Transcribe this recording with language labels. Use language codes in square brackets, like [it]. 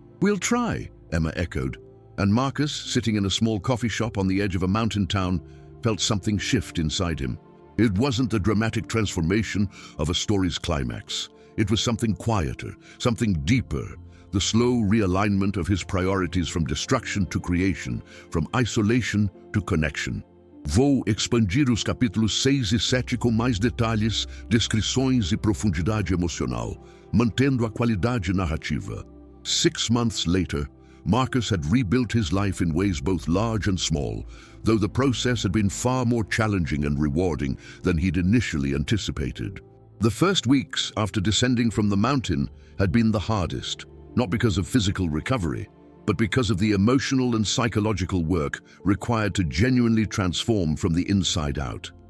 [en] "We'll try," Emma echoed, and Marcus, sitting in a small coffee shop on the edge of a mountain town, felt something shift inside him. It wasn't the dramatic transformation of a story's climax. It was something quieter, something deeper, the slow realignment of his priorities from destruction to creation, from isolation to connection. [pt] Vou expandir os capítulos 6 e 7 com mais detalhes, descrições e profundidade emocional, mantendo a qualidade narrativa. [en] 6 months later, Marcus had rebuilt his life in ways both large and small, though the process had been far more challenging and rewarding than he'd initially anticipated. The first weeks after descending from the mountain had been the hardest, not because of physical recovery, but because of the emotional and psychological work required to genuinely transform from the inside out.